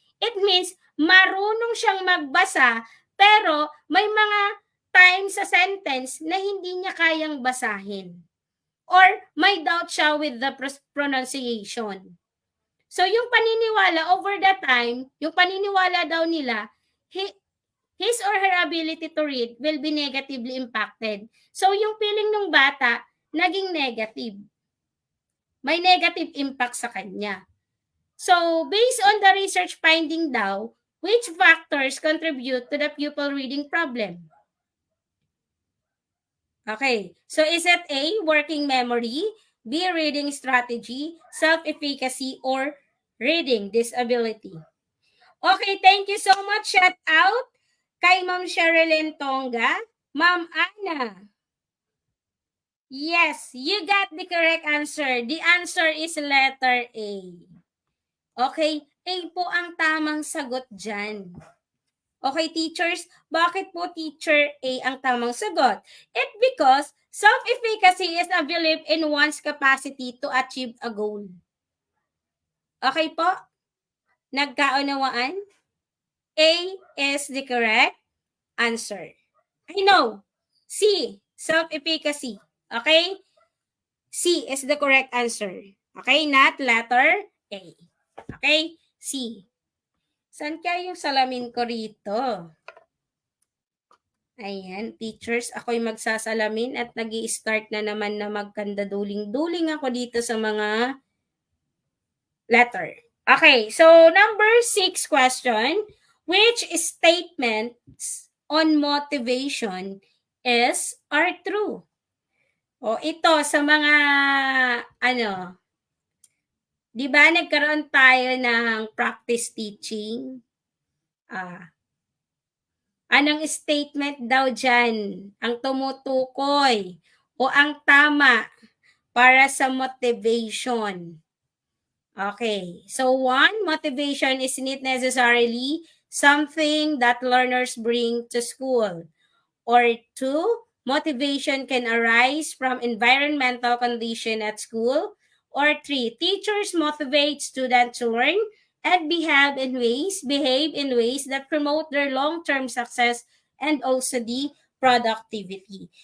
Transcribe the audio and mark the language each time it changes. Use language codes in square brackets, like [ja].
[en] It means [tl] marunong siyang magbasa, pero may mga times sa sentence na hindi niya kayang basahin. [en] Or may doubt siya with the pronunciation. So yung paniniwala over the time, [tl] yung paniniwala daw nila, [en] his or her ability to read will be negatively impacted. [tl] So yung feeling ng bata, naging negative. May negative impact sa kanya. [en] So based on the research finding daw, which factors contribute to the pupil reading problem? Okay, so is it A, working memory, B, reading strategy, self-efficacy, or reading disability? Okay, thank you so much. Shout out kay Ma'am Sherilyn Tonga. Ma'am Ana. Yes, you got the correct answer. The answer is letter A. [tl] Okay, A po ang tamang sagot dyan. Okay, teachers, bakit po teacher A ang tamang sagot? [en] It's because self-efficacy is a belief in one's capacity to achieve a goal. Okay po? [tl] Nagkaunawaan? [en] A is the correct answer. I know. C, self-efficacy. Okay? C is the correct answer. Okay? Not letter A. Okay? C. [tl] Saan kaya yung salamin ko rito? Ayan, teachers, ako'y magsasalamin at nag-i-start na naman na magkanda-duling-duling ako dito sa mga letter. [en] Okay, so number 6 question. Which statements on motivation are true? [tl] O ito sa mga ano, 'di ba nagkaroon tayo ng practice teaching? Anong statement daw diyan ang tumutukoy o ang tama para sa motivation? [en] Okay. So one, motivation is not necessarily something that learners bring to school. Or two, motivation can arise from environmental condition at school. Or three, teachers motivate students to learn and behave in ways that promote their long-term success and also the productivity.